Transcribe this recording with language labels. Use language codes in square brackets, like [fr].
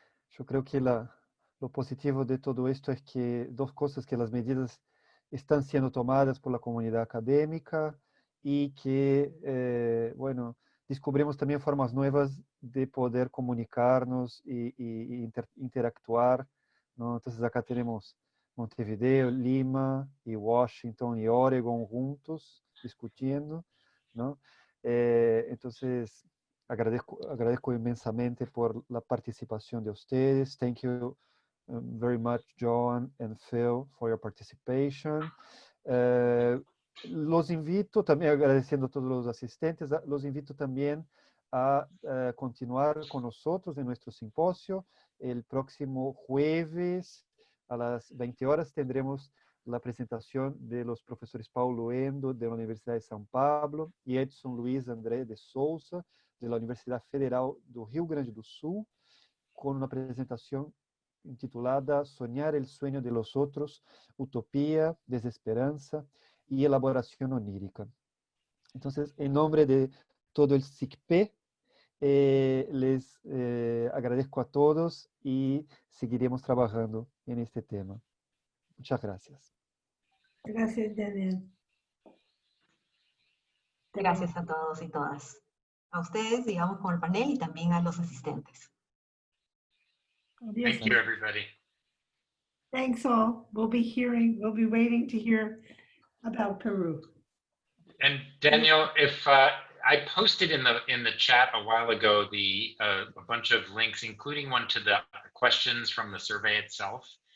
[es] Yo creo que lo positivo de todo esto es que dos cosas, que las medidas están siendo tomadas por la comunidad académica y que, bueno, descubrimos también formas nuevas de poder comunicarnos y interactuar, ¿no? Entonces acá tenemos Montevideo, Lima y Washington y Oregon juntos discutiendo, ¿no? Entonces agradezco inmensamente por la participación de ustedes. [en] Thank you very much, Joan and Phil, for your participation. [es] Los invito también, agradeciendo a todos los asistentes, los invito también a continuar con nosotros en nuestro simposio el próximo jueves A las 20 horas tendremos la presentación de los profesores Paulo Endo, de la Universidad de São Paulo, y Edson Luiz André de Souza, de la Universidad Federal do Rio Grande do Sul, con una presentación titulada Soñar el sueño de los otros, utopía, desesperanza y elaboración onírica. Entonces, en nombre de todo el SICP, les agradezco a todos y seguiremos trabajando en este tema. Muchas gracias. Gracias, Daniel. Gracias a todos y todas. A ustedes, digamos, con el panel y también a los asistentes. [en] Thank you, everybody. Thanks all. We'll be waiting to hear about Peru. And Daniel, if I posted in the chat a while ago a bunch of links, including one to the questions from the survey itself.